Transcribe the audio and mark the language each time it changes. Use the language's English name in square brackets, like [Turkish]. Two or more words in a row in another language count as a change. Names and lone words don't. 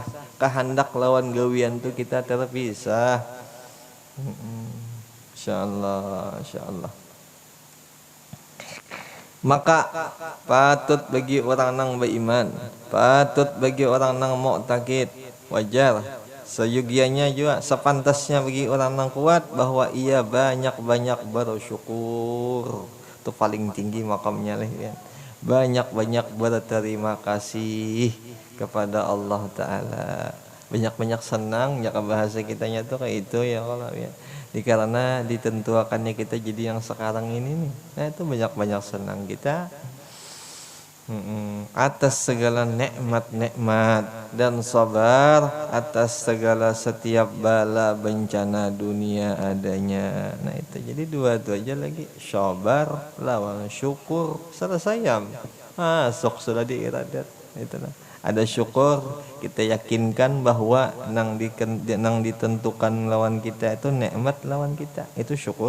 [Banjar] Kehendak lawan gawian tuh kita terpisah. [Indonesian] Insyaallah. Maka patut bagi orang nang beriman, patut bagi orang nang mu'taqid, wajar seyugianya juga sepantasnya bagi orang yang kuat bahwa ia banyak-banyak bersyukur. Itu paling tinggi makamnya lah ya. Banyak-banyak berterima kasih kepada [Arabic] الله تعالى. [Indonesian] Banyak-banyak senang, ya bahasa kitanya tuh kayak itu ya kalau ya. Karena ditentukannya kita jadi yang sekarang ini nih. Nah itu banyak-banyak senang kita. Atas segala nikmat dan sabar atas segala setiap bala bencana dunia adanya. [Banjar] Nah itu jadi dua itu aja lagi, sabar lawan syukur, selesai masuk sudah di iradat. [Indonesian] Itulah ada syukur, kita yakinkan bahwa nang ditentukan lawan kita itu nikmat lawan kita, itu syukur.